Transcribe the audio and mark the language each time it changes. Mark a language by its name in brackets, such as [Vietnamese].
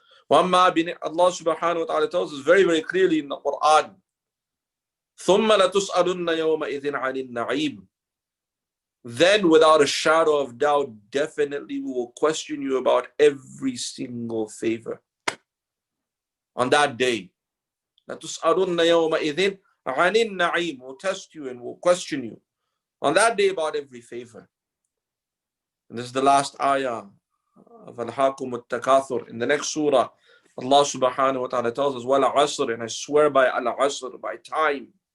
[English] Allah subhanahu wa ta'ala tells us very, very clearly in the Quran, [Arabic] ثُمَّ لَتُسْأَلُنَّ يَوْمَئِذٍ عَنِ النَّعِيمِ. [English] Then without a shadow of doubt, definitely we will question you about every single favor. On that day, [Arabic] لَتُسْأَلُنَّ يَوْمَئِذٍ عَنِ النَّعِيمِ. [English] We'll test you and we'll question you on that day about every favor. And this is the last ayah of Al-Hakum Al-Takathur. In the next surah, Allah subhanahu wa ta'ala tells us, [Arabic] وَلَا عَصْرٍ, [English] and I swear by Al-Asr, by time.